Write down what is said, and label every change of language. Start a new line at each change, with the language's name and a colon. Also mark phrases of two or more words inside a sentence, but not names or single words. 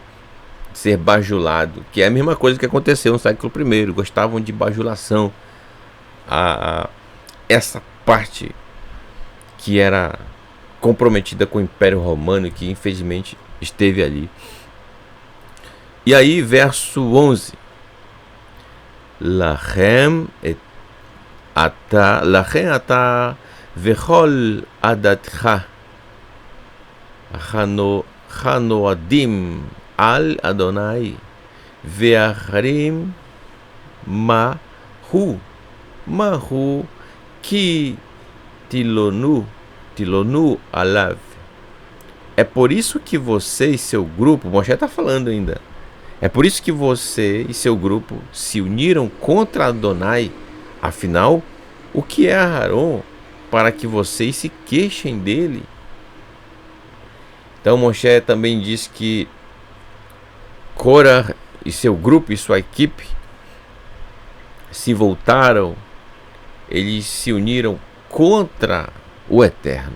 Portuguese: Ser bajulado, que é a mesma coisa que aconteceu no século I. Gostavam de bajulação. Essa parte que era comprometida com o Império Romano, que infelizmente esteve ali. E aí, verso 11:
Hebrew: לכן אתה וכל עדתך הנועדים על יהוה ואהרן מה הוא כי תלונו עליו.
Portuguese: É por isso que você e seu grupo, Moshe está falando ainda, é por isso que você e seu grupo se uniram contra Adonai. Afinal, o que é Aharon para que vocês se queixem dele? Então Moshe também diz que Korah e seu grupo e sua equipe se voltaram, eles se uniram contra o Eterno.